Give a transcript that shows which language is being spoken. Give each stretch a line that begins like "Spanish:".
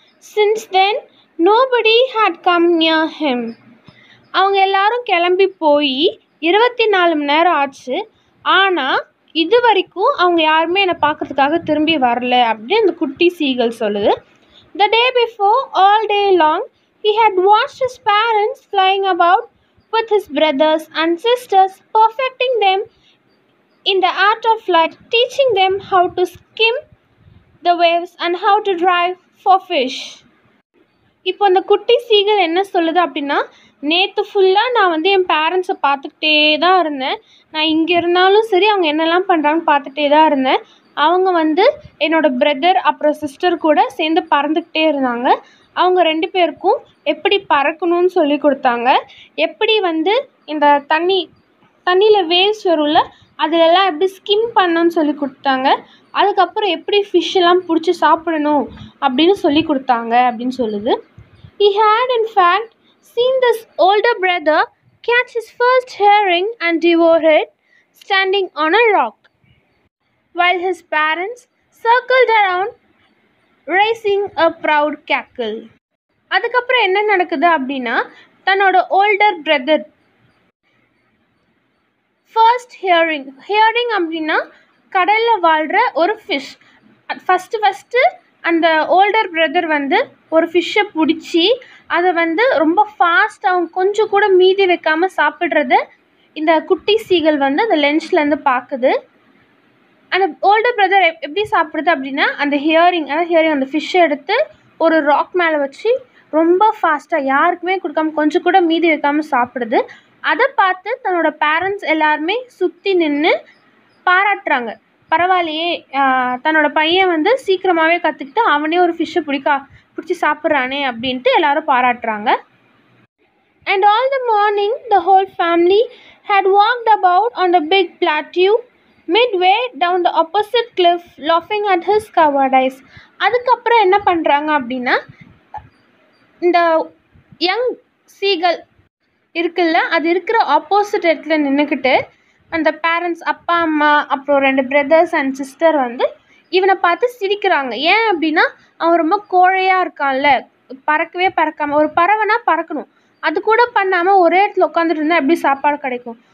English: Since then, nobody had come near him.
Tamil: அவங்க எல்லாரும் கிளம்பி போய் 24 மணி நேரம் ஆச்சு. ஆனால் இது வரைக்கும் அவங்க யாருமே என்னை பார்க்கறதுக்காக திரும்பி வரல அப்படின்னு அந்த குட்டி சீகள் சொல்லுது.
English: The day before, all day long, he had watched his parents flying about with his brothers and sisters, perfecting them in the art of flight, teaching them how to skim the waves and how to drive for fish.
Tamil: இப்போ அந்த குட்டி சீகள் என்ன சொல்லுது அப்படின்னா, நேற்று ஃபுல்லாக நான் வந்து என் பேரண்ட்ஸை பார்த்துக்கிட்டே தான் இருந்தேன். நான் இங்கே இருந்தாலும் சரி அவங்க என்னெல்லாம் பண்ணுறாங்கன்னு பார்த்துட்டே தான் இருந்தேன். அவங்க வந்து என்னோடய பிரதர் அப்புறம் சிஸ்டர் கூட சேர்ந்து பறந்துக்கிட்டே இருந்தாங்க. அவங்க 2 பேருக்கும் எப்படி பறக்கணும்னு சொல்லி கொடுத்தாங்க. எப்படி வந்து இந்த தண்ணியில் வேவ்ஸ் வரும்ல, அதிலெல்லாம் எப்படி ஸ்கிம் பண்ணணும்னு சொல்லி கொடுத்தாங்க. அதுக்கப்புறம் எப்படி ஃபிஷ்ஷெல்லாம் பிடிச்சி சாப்பிடணும் அப்படின்னு சொல்லி கொடுத்தாங்க அப்படின்னு சொல்லுது.
English: He had in fact seen this older brother catch his first herring and devour it standing on a rock, while his parents circled around raising a proud cackle.
Tamil: அதுக்கப்புறம் என்ன நடக்குது அப்படின்னா, தன்னோட ஓல்டர் பிரதர் ஃபர்ஸ்ட் ஹியரிங் அப்படின்னா கடலில் வாழ்கிற ஒரு fish. First அந்த ஓல்டர் பிரதர் வந்து ஒரு ஃபிஷ்ஷை பிடிச்சி அதை வந்து ரொம்ப ஃபாஸ்ட் அவங்க கொஞ்சம் கூட மீதி வைக்காமல் சாப்பிட்றத இந்த குட்டி சீகள் வந்து அந்த லென்ஸ்லேருந்து பார்க்குது. அந்த ஓல்டர் பிரதர் எப்படி சாப்பிடுது அப்படின்னா, அந்த ஹியரிங் அந்த ஃபிஷ்ஷை எடுத்து ஒரு ராக் மேலே வச்சு ரொம்ப ஃபாஸ்ட்டாக யாருக்குமே கொடுக்காம கொஞ்சம் கூட மீதி வைக்காமல் சாப்பிடுது. அதை பார்த்து தன்னோட பேரண்ட்ஸ் எல்லாருமே சுற்றி நின்று பாராட்டுறாங்க. பரவாயில்லையே, தன்னோட பையன் வந்து சீக்கிரமாகவே கற்றுக்கிட்டு அவனே ஒரு ஃபிஷ்ஷை பிடிச்சி சாப்பிட்றானே அப்படின்ட்டு எல்லாரும் பாராட்டுறாங்க.
English: And all the morning the whole family had walked about on the big plateau midway down the opposite cliff, laughing at his cowardice.
Tamil: அதுக்கப்புறம் என்ன பண்ணுறாங்க அப்படின்னா, இந்த யங் சீகள் இருக்குல்ல, அது இருக்கிற ஆப்போசிட் இடத்துல நின்றுக்கிட்டு அந்த பேரண்ட்ஸ் அப்பா அம்மா அப்புறம் 2 பிரதர்ஸ் அண்ட் சிஸ்டர் வந்து இவனை பார்த்து சிரிக்கிறாங்க. ஏன் அப்படின்னா, அவன் ரொம்ப கோழையாக இருக்கான்ல, பறக்காமல், ஒரு பறவைனா பறக்கணும், அது கூட பண்ணாமல் ஒரே இடத்துல உட்காந்துட்டு இருந்தால் எப்படி சாப்பாடு கிடைக்கும்.